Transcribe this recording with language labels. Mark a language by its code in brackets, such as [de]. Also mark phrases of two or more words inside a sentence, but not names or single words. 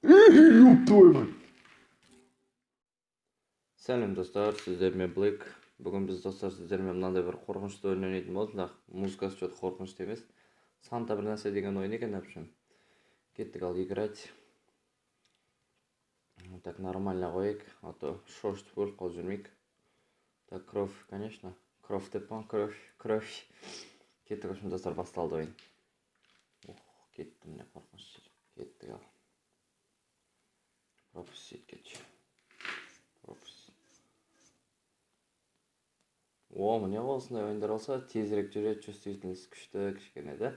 [ru] Ёб твою мать. [kk] Сәлем достар, сіздермен Блэк. Бүгін біз достар сіздермен мынандай бір қорқынышты ойын ойнайтын болдық. Музыкасы что-то қорқынышты емес. Санта бір нәрсе деген ойын екен, әпшім. Кеттік ал играть. [ru] Так, нормально [kk] қояйық, [ru] а то [kk] шошытып өліп қалып жүрмейік. [ru] Так, кровь, конечно. Кровь [kk] деп па, [ru] кровь. [kk] Кеттік, [ru] в общем, [kk] достар, басталды ойын. Кетті міне қорқыныш. Кеттік ал. Пропустить кетші. О, міне осындай ойындар болса, тезірек жүреді, чувствительность күшті, кішкене да.